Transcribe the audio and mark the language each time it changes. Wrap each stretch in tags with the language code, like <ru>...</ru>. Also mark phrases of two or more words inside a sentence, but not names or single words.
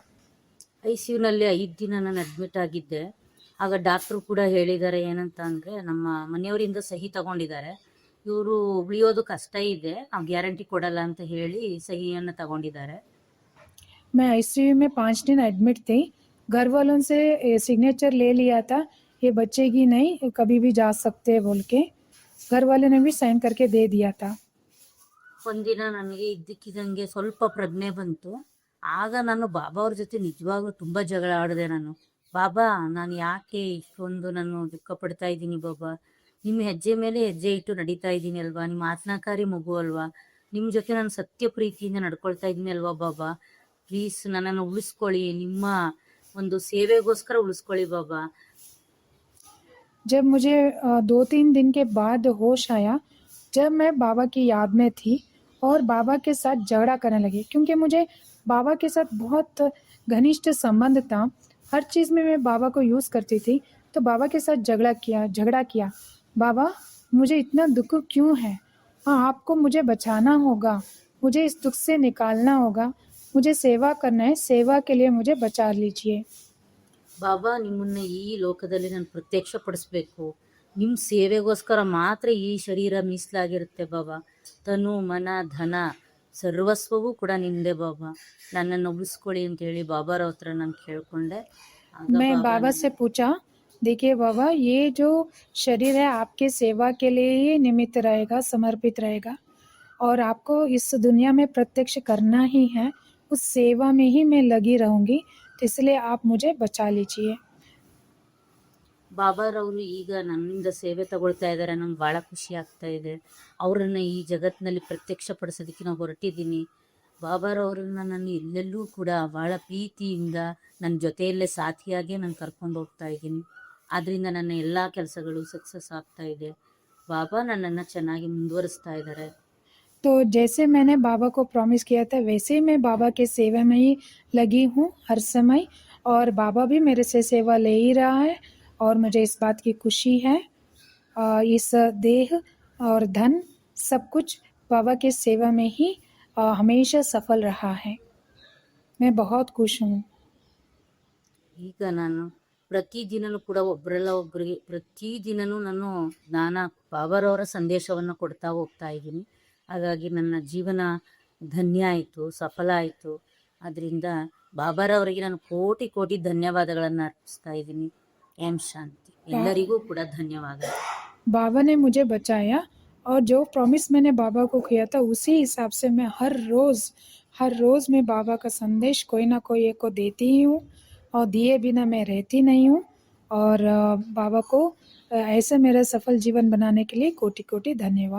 <kn>ICUನಲ್ಲಿ 5 ದಿನ ನಾನು ಅಡ್ಮಿಟ್ ಆಗಿದ್ದೆ. ಆಗ ಡಾಕ್ಟ್ರು ಕೂಡ ಹೇಳಿದ್ದಾರೆ ಏನಂತ ಅಂದರೆ, ನಮ್ಮ ಮನೆಯವರಿಂದ ಸಹಿ ತಗೊಂಡಿದ್ದಾರೆ, ಇವರು ಉಳಿಯೋದು ಕಷ್ಟ ಇದೆ, ನಾವು ಗ್ಯಾರಂಟಿ ಕೊಡಲ್ಲ ಅಂತ ಹೇಳಿ ಸಹಿಯನ್ನು ತಗೊಂಡಿದ್ದಾರೆ.</kn> <hi>मैं आईसीयू में 5 दिन एडमिट थी। घर वालों से सिग्नेचर ले लिया था, ये बच्चे की नहीं, कभी भी जा सकते हैं बोल के। घर वाले ने भी साइन करके दे दिया था।</hi> <kn>ಒಂದಿನ ನನಗೆ ಇದ್ದಕ್ಕಿದ್ದಂಗೆ ಸ್ವಲ್ಪ ಪ್ರಜ್ಞೆ ಬಂತು. ಆಗ ನಾನು ಬಾಬಾ ಅವ್ರ ಜೊತೆ ನಿಜವಾಗ್ಲೂ ತುಂಬ ಜಗಳ ಆಡಿದೆ ನಾನು. ಬಾಬಾ, ನಾನು ಯಾಕೆ ಇಷ್ಟೊಂದು ನಾನು ದುಃಖ ಪಡ್ತಾ ಇದ್ದೀನಿ ಬಾಬಾ? ನಿಮ್ಮ ಹೆಜ್ಜೆ ಮೇಲೆ ಹೆಜ್ಜೆ ಇಟ್ಟು ನಡೀತಾ ಇದ್ದೀನಿ ಅಲ್ವಾ? ನಿಮ್ಮ ಆಜ್ಞಾಕಾರಿ ಮಗು ಅಲ್ವಾ? ನಿಮ್ಮ ಜೊತೆ ನಾನು ಸತ್ಯ ಪ್ರೀತಿಯಿಂದ ನಡ್ಕೊಳ್ತಾ ಇದ್ದೀನಿ ಅಲ್ವಾ ಬಾಬಾ? ಪ್ಲೀಸ್ ನನ್ನನ್ನು ಉಳಿಸ್ಕೊಳ್ಳಿ, ನಿಮ್ಮ ಒಂದು ಸೇವೆಗೋಸ್ಕರ ಉಳಿಸ್ಕೊಳ್ಳಿ ಬಾಬಾ.</kn> <hi>जब मुझे 2-3 दिन के बाद होश आया, जब मैं बाबा की याद में थी और बाबा के साथ झगड़ा करने लगी, क्योंकि मुझे बाबा के साथ बहुत घनिष्ठ संबंध था। हर चीज़ में मैं बाबा को यूज़ करती थी, तो बाबा के साथ झगड़ा किया। बाबा, मुझे इतना दुःख क्यों है? हाँ, आपको मुझे बचाना होगा, मुझे इस दुःख से निकालना होगा, मुझे सेवा करना है, सेवा के लिए मुझे बचा लीजिए।</hi> <kn>ಬಾಬಾ, ನಿಮ್ಮನ್ನ ಈ ಲೋಕದಲ್ಲಿ ನಾನು ಪ್ರತ್ಯಕ್ಷಪಡಿಸ್ಬೇಕು. ನಿಮ್ಮ ಸೇವೆಗೋಸ್ಕರ ಮಾತ್ರ ಈ ಶರೀರ ಮೀಸಲಾಗಿರುತ್ತೆ ಬಾಬಾ. ತನು, ಮನ, ಧನ ಸರ್ವಸ್ವವೂ ಕೂಡ ನಿಂದೆ ಬಾಬಾ. ನನ್ನನ್ನು ಉಳಿಸ್ಕೊಳ್ಳಿ ಅಂತೇಳಿ ಬಾಬಾರ ಹತ್ರ ನಾನು ಕೇಳ್ಕೊಂಡೆ. ಆಗ</kn> <hi>मैं ಬಾಬಾ बाबा से पूछा, देखिए बाबा, ये जो शरीर है आपके सेवा के लिए ही निमित्त रहेगा, समर्पित रहेगा, और आपको इस दुनिया में प्रत्यक्ष करना ही है। उस सेवा में ही मैं लगी रहूँगी, तो इसलिए आप मुझे बचा लीजिए।</hi> <kn>ಬಾಬಾರವರು ಈಗ ನನ್ನಿಂದ ಸೇವೆ ತಗೊಳ್ತಾ ಇದ್ದಾರೆ. ನಂಗೆ ಭಾಳ ಖುಷಿ ಆಗ್ತಾ ಇದೆ. ಅವರನ್ನು ಈ ಜಗತ್ತಿನಲ್ಲಿ ಪ್ರತ್ಯಕ್ಷಪಡಿಸೋದಕ್ಕೆ ನಾವು ಹೊರಟಿದ್ದೀನಿ. ಬಾಬಾರವ್ರನ್ನ ನಾನು ಎಲ್ಲೆಲ್ಲೂ ಕೂಡ ಭಾಳ ಪ್ರೀತಿಯಿಂದ ನನ್ನ ಜೊತೆಯಲ್ಲೇ ಸಾಥಿಯಾಗೇ ನಾನು ಕರ್ಕೊಂಡು ಹೋಗ್ತಾ ಇದ್ದೀನಿ. ಆದ್ದರಿಂದ ನನ್ನ ಎಲ್ಲ ಕೆಲಸಗಳು ಸಕ್ಸಸ್ ಆಗ್ತಾ ಇದೆ. ಬಾಬಾ ನನ್ನನ್ನು ಚೆನ್ನಾಗಿ ಮುಂದುವರಿಸ್ತಾ ಇದ್ದಾರೆ.</kn> <hi>तो जैसे मैंने बाबा को प्रॉमिस किया था, वैसे ही मैं बाबा के सेवा में ही लगी हूँ हर समय, और बाबा भी मेरे से सेवा ले ही रहा है, और मुझे इस बात की खुशी है। इस देह और धन सब कुछ बाबा के सेवा में ही हमेशा सफल रहा है। मैं बहुत खुश हूँ।</hi> <kn>ಈಗ ನಾನು ಪ್ರತಿದಿನನೂ ಕೂಡ ಒಬ್ಬರಲ್ಲ ಒಬ್ಬರಿಗೆ ಪ್ರತಿದಿನನೂ ನಾನು ಬಾಬಾರವರ ಸಂದೇಶವನ್ನು ಕೊಡ್ತಾ ಹೋಗ್ತಾ ಇದ್ದೀನಿ. ಹಾಗಾಗಿ ನನ್ನ ಜೀವನ ಧನ್ಯ ಆಯಿತು, ಸಫಲ ಆಯಿತು. ಅದರಿಂದ ಬಾಬಾರವರಿಗೆ ನಾನು ಕೋಟಿ ಕೋಟಿ ಧನ್ಯವಾದಗಳನ್ನು ಅರ್ಪಿಸ್ತಾ ಇದ್ದೀನಿ. ಓಂ ಶಾಂತಿ. ಎಲ್ಲರಿಗೂ ಕೂಡ ಧನ್ಯವಾದ.</kn> <hi>बाबा ने मुझे बचाया, और जो प्रॉमिस मैंने बाबा को किया था उसी हिसाब से मैं हर रोज़ मैं बाबा का संदेश कोई ना कोई एक को देती ही हूँ, और दिए बिना मैं रहती नहीं हूँ। और बाबा को ऐसे मेरा सफल जीवन बनाने के लिए कोटि कोटि धन्यवाद।</hi>